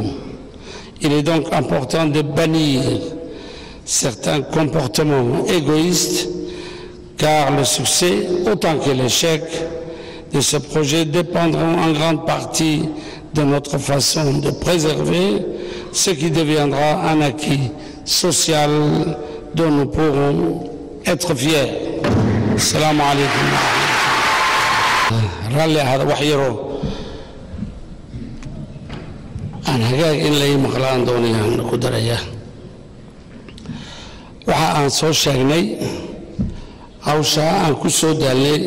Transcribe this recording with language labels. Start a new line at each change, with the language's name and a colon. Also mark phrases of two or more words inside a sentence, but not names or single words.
French: Il est donc important de bannir certains comportements égoïstes, car le succès, autant que l'échec de ce projet dépendront en grande partie de notre façon de préserver ce qui deviendra un acquis social dont nous pourrons être fiers.
Arabic: السلام عليكم.
Somali: Ralli hada wax yaro aan hagaag in lay maqlaan doonayaan ku daraya waxa aan soo sheegnay hawsha aan ku soo daalay